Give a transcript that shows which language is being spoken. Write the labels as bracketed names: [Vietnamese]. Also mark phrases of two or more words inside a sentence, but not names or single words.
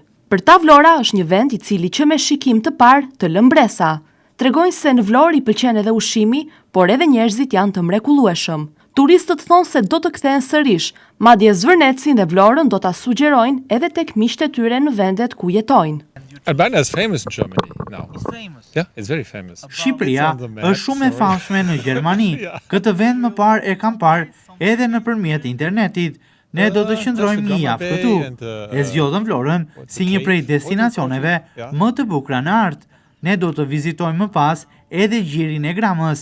[Albanian] Për ta Vlora është një vend i cili që me shikim të parë të lë mbresa. Tregojnë se në Vlorë i pëlqen edhe ushqimi, por edhe njerëzit janë të mrekullueshëm. Turistët thonë se do të kthehen sërish, madje Zvërnecin dhe Vlorën do ta sugjerojnë edhe tek miqtë e tyre në vendet ku jetojnë. [English] Albania is famous in Germany now. It's famous. Yeah, it's very famous. [Albanian] Shqipëria është shumë e famshme në Gjermani. Këtë vend më parë e kam parë edhe nëpërmjet internetit. Ne do të qëndrojmë një javë këtu. E zgjodhëm Vlorën si një prej destinacioneve më të bukura në art. Ne do të vizitojmë më pas edhe Gjirin e Gramës.